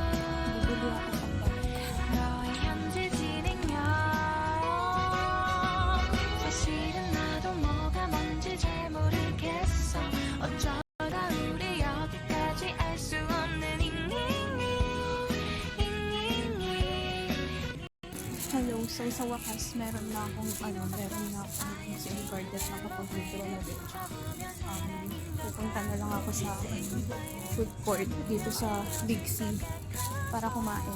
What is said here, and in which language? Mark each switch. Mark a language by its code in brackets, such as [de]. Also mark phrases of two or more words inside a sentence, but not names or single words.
[ko] 너의 현재 진행형 사실은 나도 뭐가 뭔지 잘 모르겠어 어쩌다 우리 여기까지 알 수 없는 [tl] Hello, so sa wakas meron na akong [en] SIM card [tl] at nakapag-withdraw na din. Pupunta na lang ako sa [en] food court [tl] dito sa Big C para kumain.